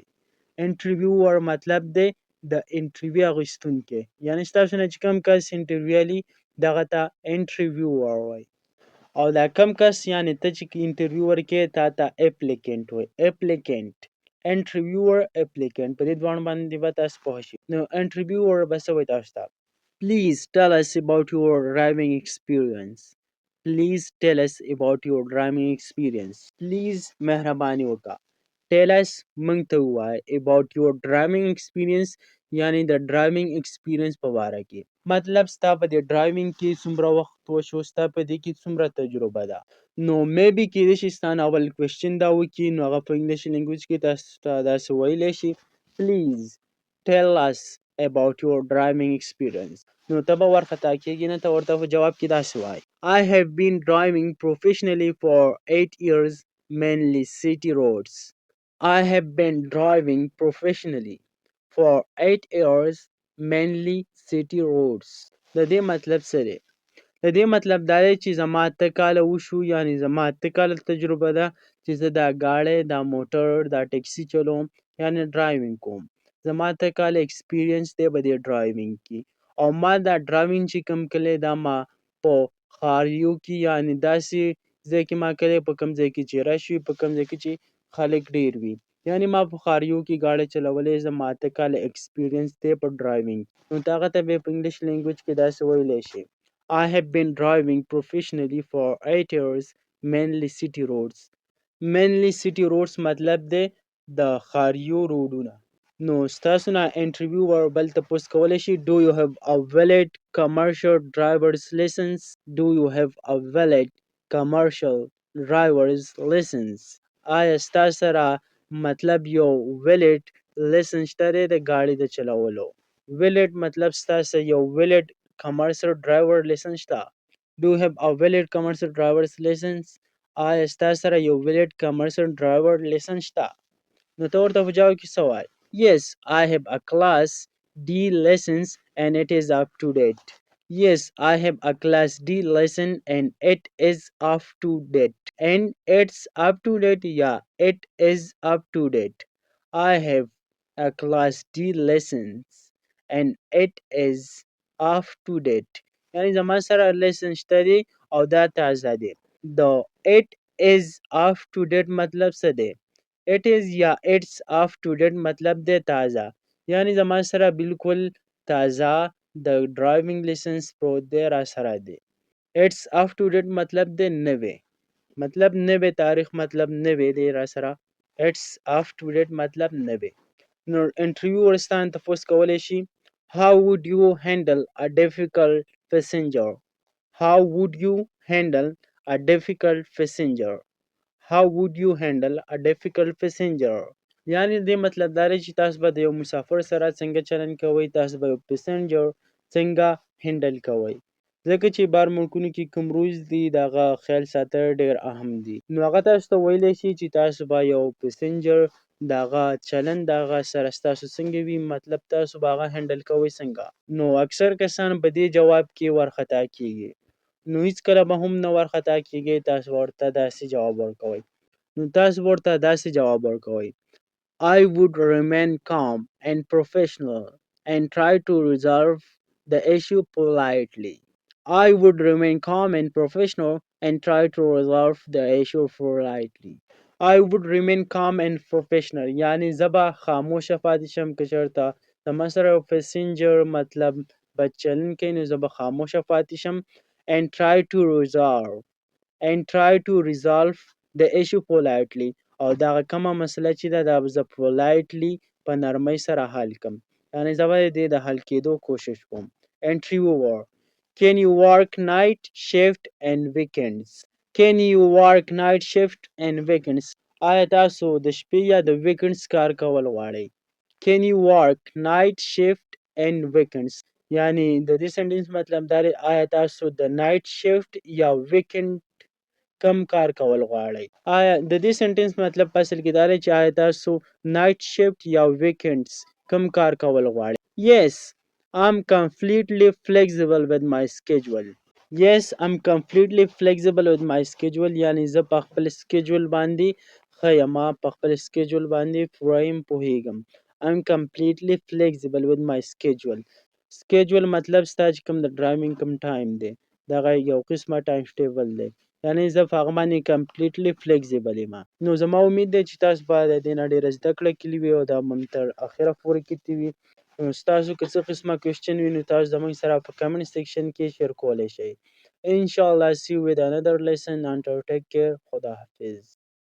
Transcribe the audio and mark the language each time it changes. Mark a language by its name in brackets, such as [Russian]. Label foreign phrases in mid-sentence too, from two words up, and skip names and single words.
[Pashto] انټرویوور مطلب دی د انټرویو اخیستونکی، یعنی ستاسو نه چې کوم کس انټرویو لي، دغه ته انټرویوور وایي. او دا کم کس یعنی ته چې انټرویو ورکې، تا ته اپلیکنټ وایي. [English] applicant interviewer applicant, [Pashto] په دې دواړو باندې به تاسو پوه شئ. نو انټرویوور به څه وایي تاسو ته؟ [English] Please tell us about your driving experience. Please tell us about your driving experience. [Pashto] Please مهرباني وکړه. [English] Tell us [Pashto] موږ ته ووایه [English] about your driving experience، [Pashto] یعنی د [English] driving experience [Pashto] په باره کې. مطلب ستا په دې ډرایوینګ کې څومره وخت وشو، ستا په دې کې څومره تجربه ده. نو میبي کېدای شي ستا نه اول کوېسچن دا وکړي، نو هغه په [English] English language [Pashto] کې تاسو ته داسې ویلی شي پلیز [English] tell us about your driving experience. [Pashto] نو ته به وارخطا کېږي نه، ته ورته په جواب کې داسې وایي [English] I have been driving professionally for 8 years, mainly city roads. I have been driving professionally for 8 years, mainly city roads. [Pashto] د دې مطلب څه دی؟ د دې مطلب دا دی چې زما 8 کاله وشو، یعنی زما 8 کاله تجربه ده چې زه دا ګاډی، دا موټر، دا ټیکسي چلوم، یعنی ډرایوینګ کوم. زما 8 کاله ایکسپیرینس دی په دې ډرایوینګ کې. او ما دا ډرایوینګ چې کوم کلی، دا ما په ښاریو کې، یعنی داسې ځای کې ما کلی، په کوم ځای کې چې رش وي، په کوم ځای کې چې خلک ډیر وي. یعنی ما په ښاریو کې ګاډی چلولی، زما 8 کاله ایکسپیرینس دی په ډرایوینګ. نو ته هغه ته بیا په [English] English language [Pashto] کې داسې ویلی شي [English] I have been driving professionally for 8 years, mainly city roads. Mainly city roads [Pashto] مطلب دی د ښاریو روډونه. نو ستاسو نه انټرویوور بل تپوس کولی شي [English] Do you have a valid commercial driver's license? Do you have a valid commercial driver's license? [Pashto] آیا ستا سره مطلب یو [English] valid license [Pashto] شته دی د ګاډي د چلولو؟ valid مطلب ستاسو یو [English] valid commercial driver license [Pashto] شته. [English] Do you have a valid commercial driver's license? [Pashto] آیا ستا سره یو [English] valid commercial driver license [Pashto] شته؟ نو ته ورته په جواب کې څه وایې؟ [English] Yes, I have a class D license and it is up to date. Yes, I have a class D license and it is up to date. And it's up to date. Yeah, it is up to date. I have a class D license and it is up to date. [Pashto] یعنی زما سره لیسنس شته دی او دا تازه دی. د [English] it is up to date [Pashto] مطلب څه دی؟ [English] it is یا it's up to date [Pashto] مطلب دی تازه. یعنی زما سره بالکل تازه د ډرایوینګ لیسنس پروت دی را سره دی. [English] it's up to date [Pashto] مطلب دی نوی. مطلب نوی تاریخ مطلب نوی دی را سره. it's up to date مطلب نوی. نو انټرویو ورستان تپوس کولی شي [English] how would you handle a difficult passenger. how would you handle a difficult passenger. how would you handle a difficult passenger. [Pashto] یعنی دې مطلب دا دی چې تاسو به د یو مسافر سره څنګه چلند کوئ، تاسو به یو پسنجر څنګه هینډل کوئ. ځکه چې بار ملکونو کې کوم رولز دي د هغه خیال ساتل ډېر اهم دي. نو هغه تاسو ته ویلی شي چې تاسو به یو پسنجر د هغه چلند د هغه سره ستاسو څنګه وي، مطلب تاسو به هغه هینډل کوئ څنګه. نو اکثر کسان په دې جواب کې وارخطا کیږي. نو هیڅکله به هم نه وارخطا کیږئ، تاسو ورته داسې جواب ورکوئ. نو تاسو ورته داسې جواب ورکوئ [English] I would remain calm and professional and try to resolve the issue politely. I would remain calm and professional and try to resolve the issue politely. I would remain calm and professional [Pashto] یعنی زبا خاموشه پاتې شم که چېرته زما سره یو پسنجر مطلب بد چلند کوي نو زه به خاموشه پاتې شم [English] and try to resolve the issue politely [Pashto] او دغه کومه مسله چې ده دا به زه politely په نرمۍ سره حل کړم. یعنې زه به د دې د حل کېدو کوشش کوم. [English] Interviewer Can you work night shift and weekends? Can you work night shift and weekends? [Pashto] آیا تاسو د شپې یا د ویکنډز کار کول غواړئ؟ [English] Can you work night shift and weekends؟ [Pashto] یعنی د دې سنټنس مطلب دا دی آیا تاسو د [English] night shift [Pashto] یا ویکنډ کم کار کول غواړئ. آیا د دې سنټنس مطلب په اصل کې دا دی چې آیا تاسو [English] night shift [Pashto] یا ویکنډز کم کار کول غواړئ. [English] Yes, I'm completely flexible with my schedule. [Pashto] Yes, I'm completely flexible with my schedule یعنی زه په خپل سکیجول باندې ښه یم، په خپل سکیجول باندې پوره یم، پوهیږم. [English] I'm completely flexible with my schedule. [Pashto] سکیجول مطلب ستا چې کوم د ډرایوینګ کوم ټایم دی دغه یو قسمه [English] time table [Pashto] دی. یعنی زه په هغه باندې [English] completely flexible [Pashto] یم. نو زما امید دی چې تاسو به د دې نه ډېره زده کړه کړې وي او دا مو تر اخره پورې کتلي وي. نو ستاسو که څه قسمه کوېسچن وي نو تاسو زموږ سره په [English] comment section [Pashto] کې شیر کولی شئ. [English] انشاءالله see you with another lesson. Until take care. [Pashto] خدا حافظ.